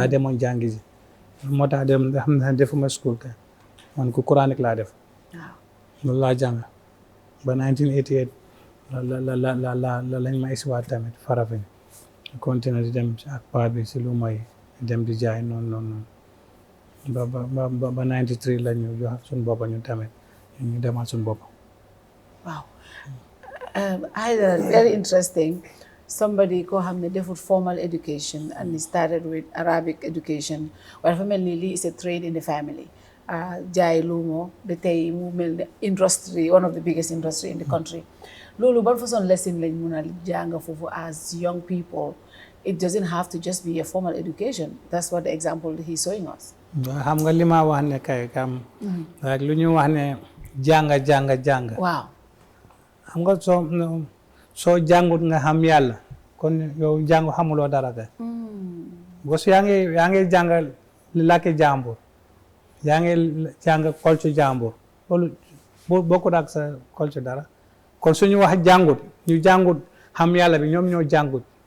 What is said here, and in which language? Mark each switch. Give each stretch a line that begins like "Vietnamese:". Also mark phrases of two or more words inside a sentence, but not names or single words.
Wolof: demoon jàngi ji moo tax dem nga xam ne defuma school kay man ku coranique laa def loolu laa jàng ba 1988 la lañ ma isiwaat tamit Farafenni continuer di dem ak paa bi si lu may dem di jaay noonu ba 93 la ñu jox suñu bopp ñu tamit ñu demal suñu bopp.
English: Wow. Very interesting. Somebody
Wolof: ko xam ne defut
English: formal education and he started with Arabic education. Well, family is a trade in the family.
Wolof: jaay luumo ba tey mu mel ne
English: industry one of the biggest industry in the country
Wolof: loolu ban façon
English: lesson
Wolof: lañ mun a jàng foofu
English: as young people it doesn't have to just be a formal education that's what the example he's showing us
Wolof: xam nga li ma wax ne kay kam rek lu ñu wax ne jàng waaw xam nga soo jàngut nga xam yàlla kon yow jàng xamuloo dara kay bos yaa ngi jàng làkki jàmbur yaa ngi jàng culture jàmbur loolu bokkut ak sa culture dara kon suñu wax jàngut ñu jàngut xam yàlla bi ñoom ñoo jàngut